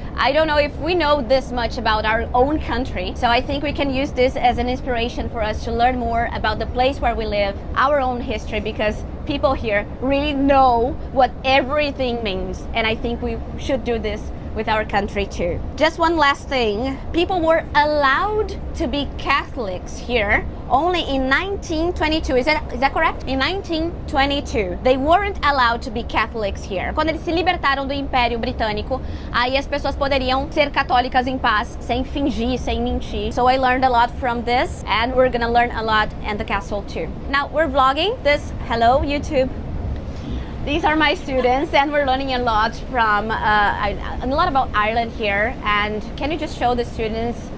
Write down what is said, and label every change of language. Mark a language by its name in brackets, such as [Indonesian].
[English] I don't know if we know this much about our own country. So I think we can use this as an inspiration for us to learn more about the place where we live, our own history, because people here really know what everything means. And I think we should do this with our country too. Just one last thing. People were allowed to be Catholics here only in 1922. Is that correct? In 1922. They weren't allowed to be Catholics here. [Portuguese] Quando eles se libertaram do Império Britânico, aí as pessoas poderiam ser católicas em paz, sem fingir, sem mentir. [English] So I learned a lot from this and we're gonna learn a lot in the castle too. Now we're vlogging this. Hello, YouTube. These are my students and we're learning a lot from a lot about Ireland here. And can you just show the students?